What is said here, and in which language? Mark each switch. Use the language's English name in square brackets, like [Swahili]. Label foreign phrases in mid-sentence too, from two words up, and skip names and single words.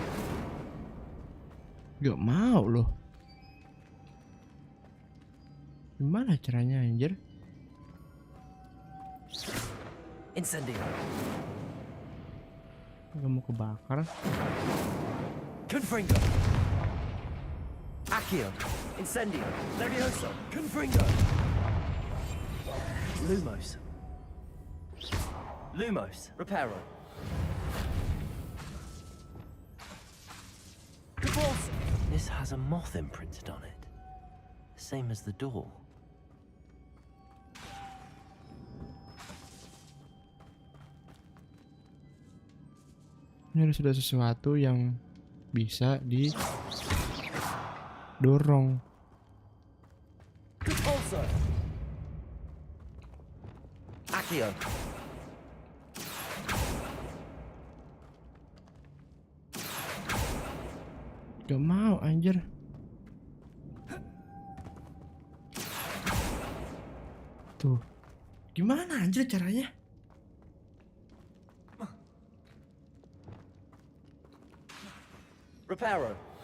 [Indonesian] Gak mau loh. Gimana caranya anjir? [Latin] Incendio. [Indonesian] Gak mau kebakar. [Latin] Confringo. Accio. Incendio. Levioso. Confringo. Lumos. Lumos. Reparo. [English] This has a moth imprinted on it. Same as the door. [Indonesian] Ini harus ada sesuatu yang bisa didorong. [Latin] Accio. [Indonesian] Gak mau anjir. Tuh. Gimana anjir caranya? [Latin] Reparo.